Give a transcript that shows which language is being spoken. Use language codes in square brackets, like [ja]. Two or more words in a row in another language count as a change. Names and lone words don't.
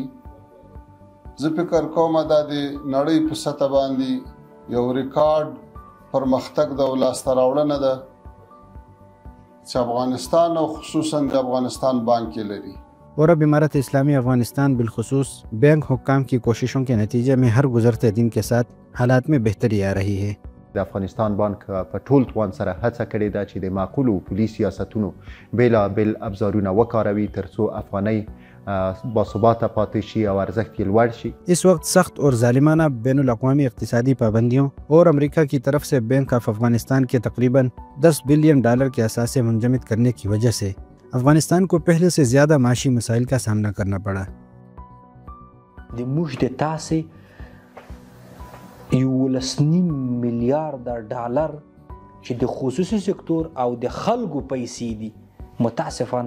[ps] زه فکر کوم دا د نړۍ په سطح باندې یو ریکارډ پرمختګ د لاسته راوړنه ده چې افغانستان او خصوصا د افغانستان بانک لري. [ur] اور اب امارت اسلامی افغانستان بالخصوص بینک حکام کی کوششوں کے نتیجے میں ہر گزرتے دن کے ساتھ حالات میں بہتری آ رہی ہے. [ps] د افغانستان بانک په ټول توان سره هڅه کړې ده چې د معقولو پولي سیاستونو بېلابېل ابزارونه وکاروي ترڅو افغانۍ باثباته پاتې شي او ارزښت یې لوړ شي. [ur] اس وقت سخت اور ظالمانہ بین الاقوامی اقتصادی پابندیوں اور امریکہ کی طرف سے بینک آف افغانستان کے تقریباً $10 بلین کے اثاثے منجمد کرنے کی وجہ سے افغانستان کو پہلے سے زیادہ معاشی مسائل کا سامنا کرنا پڑا. [ps] $11.5 میلیارډ چې د خصوصي سکتور او د خلکو پیسې دي متاسفانه